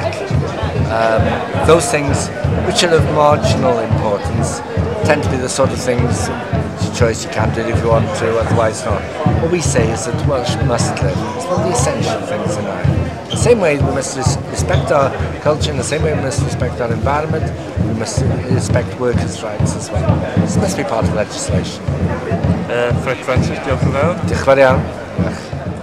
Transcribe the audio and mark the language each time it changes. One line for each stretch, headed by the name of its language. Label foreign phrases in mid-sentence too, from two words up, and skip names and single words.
English: Those things which are of marginal importance tend to be the sort of things, it's a choice you can do if you want to, otherwise not. What we say is that Welsh must live. It's one of the essential things in life. The same way we must respect our culture, in the same way we must respect our environment, we must respect workers' rights as well. This must be part of legislation.
Welsh: Ffred Fransis, diolch yn fawr. Diolch yn fawr iawn.